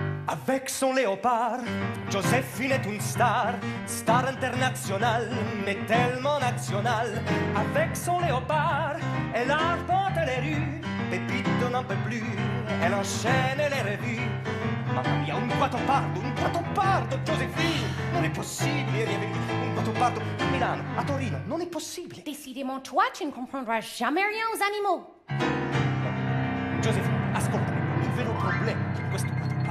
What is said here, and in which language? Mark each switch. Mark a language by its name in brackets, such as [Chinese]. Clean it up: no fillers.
[French] Avec son léopard, Joséphine est une star, star internationale, mais tellement nationale. Avec son léopard, elle arpente les rues, Pepito n'en peut plus, elle enchaîne les revues. [Italian] Mamma mia, un quattropardo, Joséphine, non è possibile, un quattropardo a Milano, a Torino, non è possibile. [French] Décidément, toi, tu ne comprendras jamais rien aux animaux. [Italian] Joséphine, ascoltami, il vero problema di questo quattropardo.